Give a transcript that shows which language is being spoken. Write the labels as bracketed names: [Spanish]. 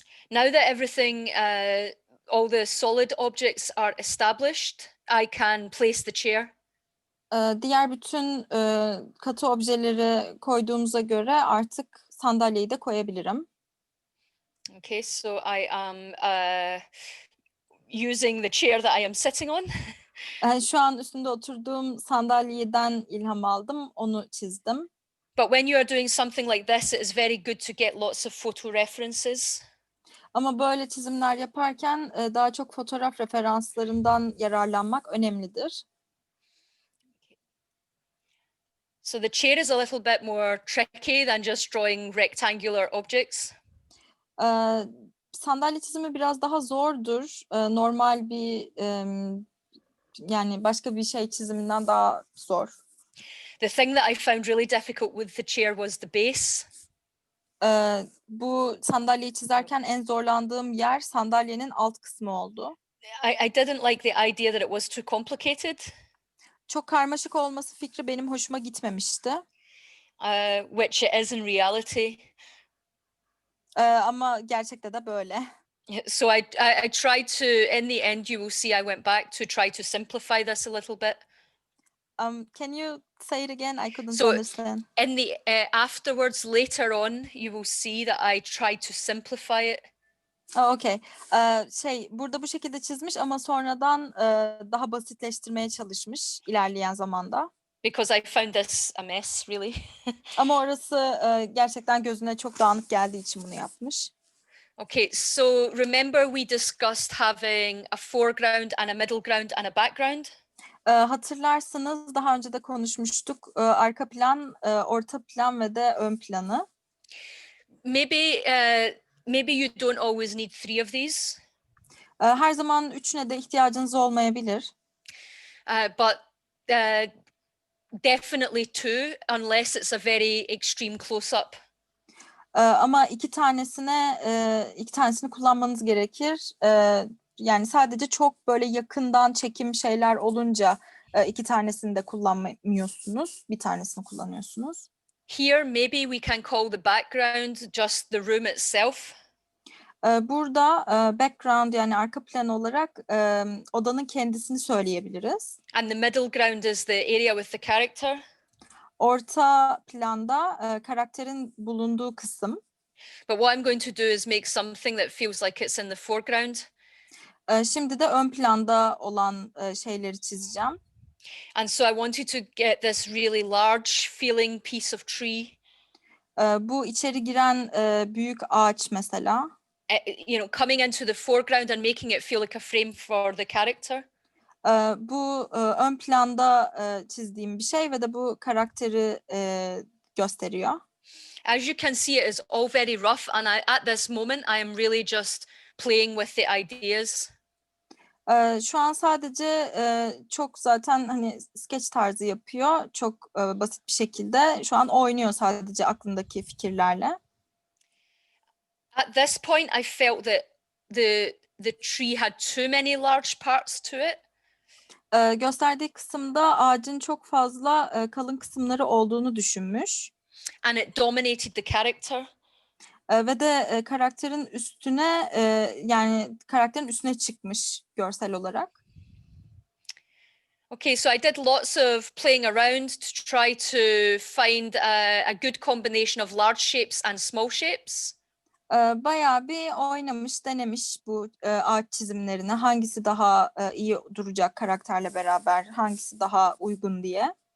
[English] Now that everything, all the solid objects are established, I can place the chair. [Turkish] Diğer bütün katı objeleri koyduğumuza göre artık sandalyeyi de koyabilirim. [English] Okay, so I am using the chair that I am sitting on. [Turkish] Şu an üstünde oturduğum sandalyeden ilham aldım, onu çizdim. [English] But when you are doing something like this, it is very good to get lots of photo references. [Turkish] Ama böyle çizimler yaparken daha çok fotoğraf referanslarından yararlanmak önemlidir. [English] So the chair is a little bit more tricky than just drawing rectangular objects. [Turkish] Sandalye çizimi biraz daha zordur. Normal bir yani başka bir şey çiziminden daha zor. [English] The thing that I found really difficult with the chair was the base. [Turkish] Bu sandalyeyi çizerken en zorlandığım yer sandalyenin alt kısmı oldu. [English] I didn't like the idea that it was too complicated. [Turkish] Çok karmaşık olması fikri benim hoşuma gitmemişti. [English] Which it is in reality. [Turkish] Ama gerçekte de böyle. [English] So I tried to, in the end, you will see I went back to try to simplify this a little bit. Can you say it again? I couldn't So, understand. In the afterwards, later on, you will see that I tried to simplify it. Okay. [Turkish] Burada bu şekilde çizmiş ama sonradan daha basitleştirmeye çalışmış ilerleyen zamanda. [English] Because I found this a mess, really. [Turkish] Ama orası gerçekten gözüne çok dağınık geldiği için bunu yapmış. [English] Okay, so remember we discussed having a foreground and a middle ground and a background? [Turkish] Hatırlarsanız daha önce de konuşmuştuk. Arka plan, orta plan ve de ön planı. [English] Maybe you don't always need 3 of these. [Turkish] Her zaman üçüne de ihtiyacınız olmayabilir. [English] But definitely two, unless it's a very extreme close-up. [Turkish] Ama iki tanesini kullanmanız gerekir. Yani sadece çok böyle yakından çekim şeyler olunca iki tanesini de kullanmıyorsunuz. Bir tanesini kullanıyorsunuz. [English] Here, maybe we can call the background just the room itself. [Turkish] Burada background yani arka plan olarak odanın kendisini söyleyebiliriz. [English] And the middle ground is the area with the character. [Turkish] Orta planda karakterin bulunduğu kısım. [English] But what I'm going to do is make something that feels like it's in the foreground. [Turkish] Şimdi de ön planda olan şeyleri çizeceğim. [English] And so I wanted to get this really large feeling piece of tree. [Turkish] Bu içeri giren büyük ağaç mesela. [English] Coming into the foreground and making it feel like a frame for the character. [Turkish] Bu ön planda çizdiğim bir şey ve de bu karakteri gösteriyor. [English] As you can see, it is all very rough, and at this moment I am really just playing with the ideas. [Turkish] Şu an sadece çok zaten hani sketch tarzı yapıyor. Çok basit bir şekilde. Şu an oynuyor sadece aklındaki fikirlerle. [English] At this point, I felt that the tree had too many large parts to it. [Turkish] Gösterdiği kısımda ağacın çok fazla kalın kısımları olduğunu düşünmüş. [English] And it dominated the character. [Turkish] Ve de karakterin üstüne yani karakterin üstüne çıkmış görsel olarak. [English] Okay, so I did lots of playing around to try to find a good combination of large shapes and small shapes. [Turkish] Bayağı bir oynamış, denemiş bu ağaç çizimlerini. Hangisi daha iyi duracak karakterle beraber, hangisi daha uygun diye.